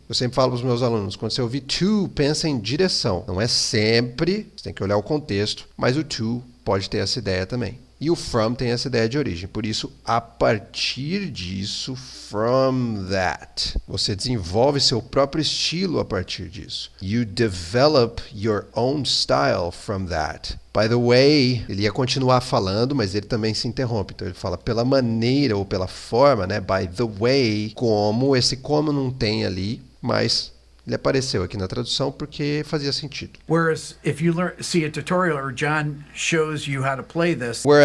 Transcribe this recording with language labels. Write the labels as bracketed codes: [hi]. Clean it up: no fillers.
[pt] Eu sempre falo para os meus alunos, quando você ouvir to, pensa em direção. Não é sempre, você tem que olhar o contexto, mas o to pode ter essa ideia também. E o from tem essa ideia de origem. Por isso, a partir disso, [en] from that. [pt] Você desenvolve seu próprio estilo a partir disso. [en] You develop your own style from that. By the way, [pt] ele ia continuar falando, mas ele também se interrompe. Então ele fala pela maneira ou pela forma, né? [en] By the way, [pt] como. Esse como não tem ali, mas ele apareceu aqui na tradução porque fazia sentido. [en] Whereas if you see a tutorial or John shows you how to play this.